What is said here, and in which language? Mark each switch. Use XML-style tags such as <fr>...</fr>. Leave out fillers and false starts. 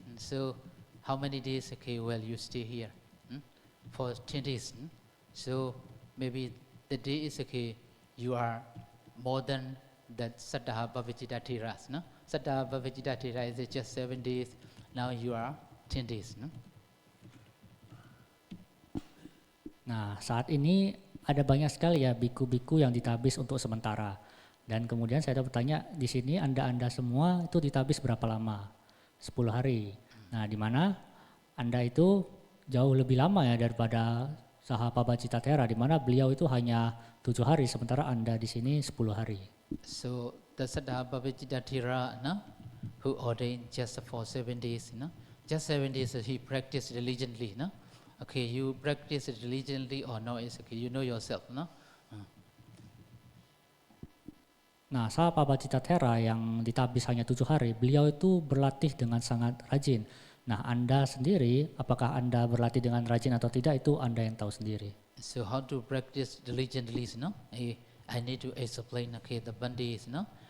<en>So how many days, will you stay here? For 10 days. So maybe the day is, you are more than that Saddha Bhavajita Theras, no? Saddha Bhavajita Thera is just 7 days. Now you are 10 days, no?</en> <id>Nah, saat ini ada banyak sekali ya biku-biku yang ditabis untuk sementara. Dan kemudian saya ada bertanya, di sini Anda semua itu ditabis berapa lama? 10 hari. Nah, di mana Anda itu jauh lebih lama ya daripada Sahabhabhajita Thera, di mana beliau itu hanya 7 hari, sementara Anda di sini 10 hari.</id> <en>So the Saddha Bhavajita Thera, no? Who ordained just for 7 days, no? Just 7 days he practiced diligently, no? You practice it diligently or no, it's you know yourself, no?</en> <id>Nah, Sahabhabhajita Thera yang ditabis hanya 7 hari, beliau itu berlatih dengan sangat rajin. Nah, Anda sendiri, apakah Anda berlatih dengan rajin atau tidak, itu Anda yang tahu sendiri.</id> <en>So how to practice diligently, no? I need to explain, the bandis, no?</en>